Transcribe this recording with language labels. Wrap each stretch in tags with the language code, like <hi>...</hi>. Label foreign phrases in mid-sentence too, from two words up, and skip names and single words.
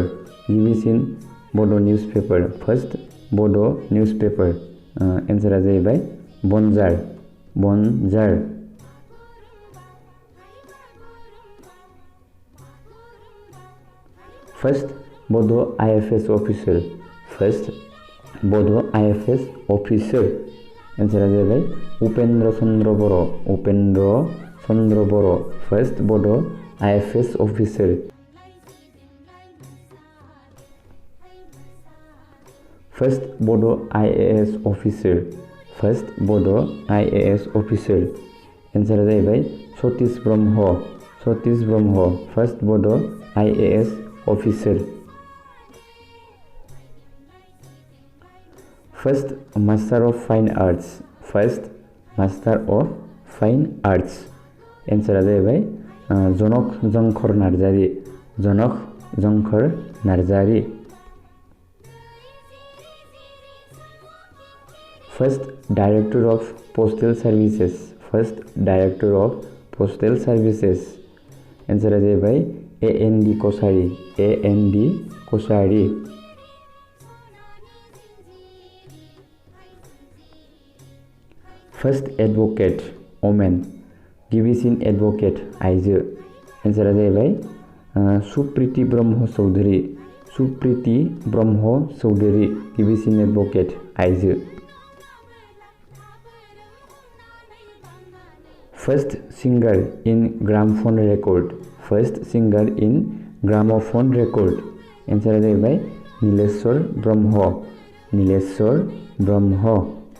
<en>गिबिसिन Bodo newspaper. First Bodo newspaper.</en> <brx>एन्सारा जाहैबाय बनजार. बनजार.</brx> <en>First Bodo IFS officer. First Bodo IFS officer.</en> <brx>एन्सारा जाहैबाय उपेन्द्र चन्द्र बर. उपेन्द्र चन्द्र बर.</brx> <en>First Bodo IFS officer. First Bodo IAS officer. First Bodo IAS officer.</en> <brx>एन्सारा जाहैबाय सतीश ब्रह्म. सतीश ब्रह्म.</brx> <en>First Bodo IAS officer. First Master of Fine Arts. First Master of Fine Arts.</en> <brx>एन्सारा जाहैबाय जनक जंखर नार्जारी. जनक जंखर नार्जारी.</brx> <en>First Director of Postal Services. First Director of Postal Services.</en> <brx>एन्सारा जाहैबाय AND कोसारी.</brx> <en>AND कोसारी. First Advocate woman.</en> <brx>गिबिसिन एडभोकेट आइजो. एन्सारा जाहैबाय सुप्रीति ब्रह्म चौधुरी. सुप्रीति ब्रह्म चौधुरी. गिबिसिन एडभोकेट आइजो.</brx> <en>First singer in gramophone record. First singer in gramophone record.</en> <brx>एन्सारा जाहैबाय नीलेश्वर ब्रह्म. नीलेश्वर ब्रह्म.</brx>